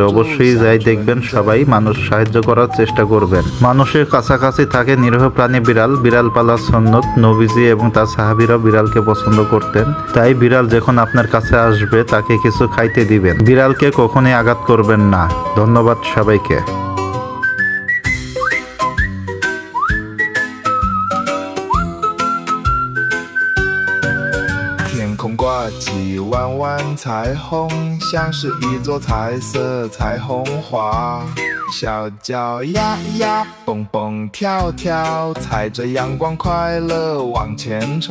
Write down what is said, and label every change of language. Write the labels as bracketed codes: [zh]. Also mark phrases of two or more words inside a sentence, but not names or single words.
[bn] অবশ্যই যাই দেখবেন সবাই মানুষ সাহায্য করার চেষ্টা করবেন। মানুষের কাছাকাছি থাকে নিরীহ প্রাণী বিড়াল। বিড়াল পালা সুন্নত। নবীজি এবং তার সাহাবীরা বিড়ালকে পছন্দ করতেন। তাই বিড়াল যখন আপনার কাছে আসবে তাকে কিছু খাইতে দিবেন। বিড়ালকে কখনোই আঘাত করবেন না। ধন্যবাদ সবাইকে। [zh] 天空挂起弯弯彩虹，像是一座彩色彩虹花。小脚丫丫，蹦蹦跳跳，踩着阳光快乐往前冲。